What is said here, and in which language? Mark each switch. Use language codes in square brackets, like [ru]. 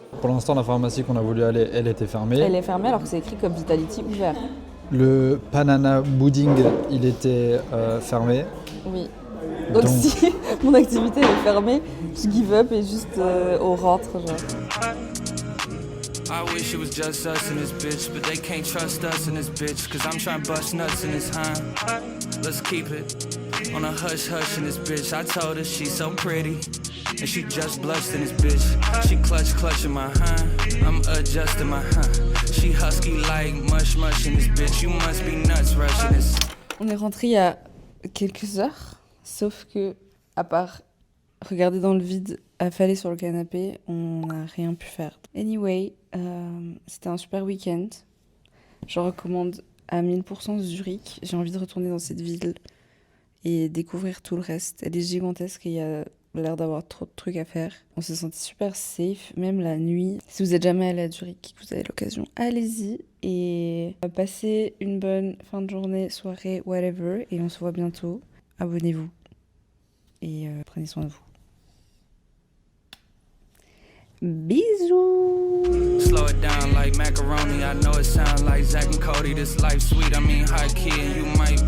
[fr] Pour l'instant, la pharmacie qu'on a voulu aller, elle était fermée. Elle est fermée alors que c'est écrit comme Vitality ouvert. Le banana pudding, il était fermé. Oui. Donc si mon activité est fermée, je [en] give up [fr] et juste on rentre, genre. [en] I wish it was just us in this bitch, but they can't trust us in this bitch, cause I'm trying to bust nuts in this, huh? Let's keep it on a hush hush in this bitch. I told her she's so pretty, and she just blushed in this bitch. She clutching my I'm adjusting my She husky like mush in this bitch. You must be nuts rushing this. [fr] On est rentré il y a quelques heures, sauf que, à part regarder dans le vide, affaler sur le canapé, on n'a rien pu faire. Anyway, c'était un super week-end. Je recommande à 1000% Zurich. J'ai envie de retourner dans cette ville et découvrir tout le reste. Elle est gigantesque et il y a l'air d'avoir trop de trucs à faire. On se sentait super safe, même la nuit. Si vous êtes jamais allé à Zurich, que vous avez l'occasion, allez-y et passez une bonne fin de journée, soirée, whatever. Et on se voit bientôt. Abonnez-vous et prenez soin de vous. Bisous. [en] Slow it down like macaroni. I know it sounds like Zach and Cody. This life sweet, I mean high key and you